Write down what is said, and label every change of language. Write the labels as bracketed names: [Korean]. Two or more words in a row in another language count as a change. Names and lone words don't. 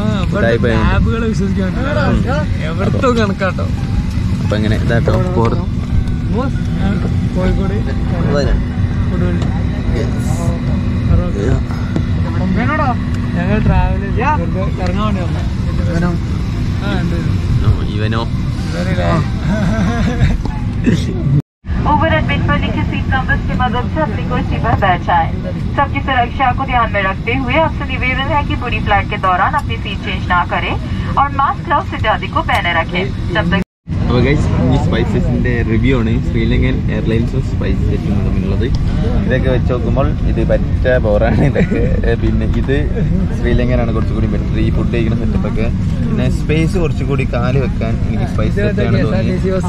[Malayalam] അപ്പൊ അങ്ങനെ ഇതാട്ടോ കോഴിക്കോട് ഞങ്ങൾ ട്രാവൽ ഇറങ്ങാൻ വേണ്ടി ഇവനോ [Hindi] ओवर एडमिट पर लिखे सीट नंबर की मदद से अपनी कुर्सी पर बैठ जाएं। सबकी सुरक्षा को ध्यान में रखते हुए आपसे निवेदन है कि पूरी फ्लाइट के दौरान अपनी सीट चेंज ना करें और मास्क, ग्लव्स इत्यादि को पहने रखें। जब तक [Malayalam] അപ്പോൾ ഗൈസ് ഈ സ്പൈസസിൻ്റെ റിവ്യൂ ആണ് ശ്രീലങ്കൻ എയർലൈൻസും സ്പൈസ് ജെറ്റും തമ്മിലുള്ളത്. ഇതൊക്കെ വെച്ച് നോക്കുമ്പോൾ ഇത് പറ്റ ബോറാണ്. ഇതൊക്കെ പിന്നെ ഇത് ശ്രീലങ്കനാണ് കുറച്ചുകൂടി ബെറ്റർ ഈ ഫുഡ് കഴിക്കുന്ന സെറ്റപ്പൊക്കെ. പിന്നെ സ്പേസ് കുറച്ചുകൂടി കാല് വെക്കാൻ എനിക്ക് സ്പൈസ് ജെറ്റാണ് തോന്നിയത്.